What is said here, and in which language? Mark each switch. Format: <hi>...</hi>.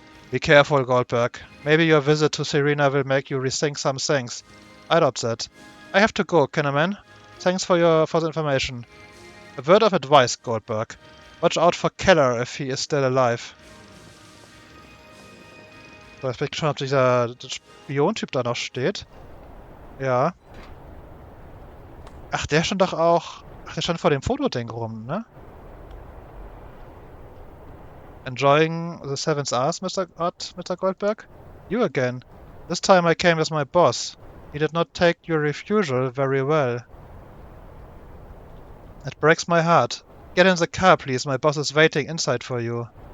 <en>Be careful, Goldberg. Maybe your visit to Serena will make you rethink some things. I'd opt that. I have to go, Kinnaman. Thanks for the information. A word of advice, Goldberg. Watch out for Keller if he is still alive.</en> <de>So, jetzt bin ich gespannt, ob dieser Spion-Typ da noch steht. Ja. Ach, der stand doch auch... Ach, der stand vor dem Fotoding rum, ne?</de> <en>Enjoying the seventh hours, Mr. Goldberg? You again. This time I came with my boss. He did not take your refusal very well. It breaks my heart. Get in the car, please. My boss is waiting inside for you.</en>